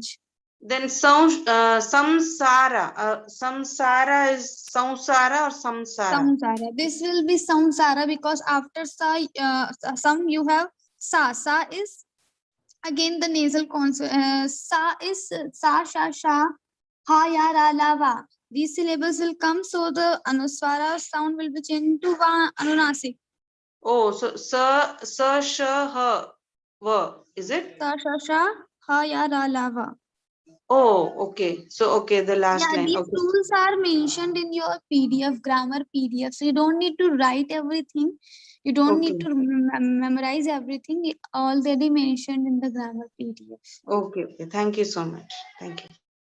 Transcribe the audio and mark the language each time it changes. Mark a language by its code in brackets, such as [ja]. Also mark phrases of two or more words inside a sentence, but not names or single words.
[en] Then samsara. Samsara is samsara or samsara? Samsara. This will be samsara because after sa, some you have sa. Sa is again the nasal consonant. Sa is sa, sha, sha, ha, ya, ra, la, va. These syllables will come, so the Anuswara sound will be changed to va, Anunasik. Oh, so sa, sha, ha, va. Is it? Sa, sha, sha, ha, ya, ra, la, va. Oh, okay. So, okay, the last Yeah, line. these Okay. rules are mentioned in your PDF, grammar PDF. So you don't need to write everything. You don't need Okay. to memorize everything. It already mentioned in the grammar PDF. Okay. Okay. Thank you so much. Thank you.